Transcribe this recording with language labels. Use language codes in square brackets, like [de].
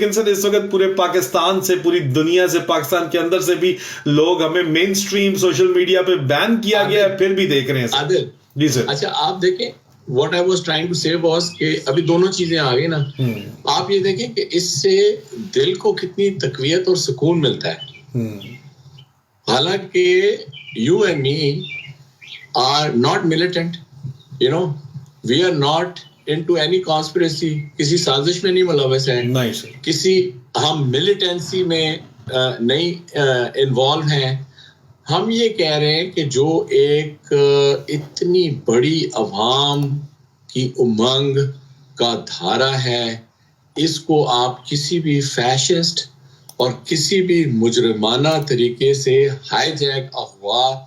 [ur] لیکن سر اس وقت پورے پاکستان سے, پوری دنیا سے, پاکستان کے اندر سے بھی لوگ ہمیں مین سٹریم سوشل میڈیا پہ بین کیا گیا ہے, پھر بھی دیکھ رہے ہیں. عادل جی سر. اچھا آپ دیکھیں, [en] what I was trying to say was [ur] کہ ابھی دونوں چیزیں آ گئی نا. آپ یہ دیکھیں کہ اس سے دل کو کتنی تقویت اور سکون ملتا ہے. حالانکہ [en] you and me are not militant, you know, we are not into any conspiracy. [ur] کسی سازش میں نہیں ملوث ہیں, کسی ہم ملیٹنسی میں نہیں انوالو ہیں. ہم یہ کہہ رہے ہیں کہ جو ایک اتنی بڑی عوام کی امنگ کا دھارا ہے, اس کو آپ کسی بھی فیشسٹ اور کسی بھی مجرمانہ طریقے سے ہائی جیک, اغوا,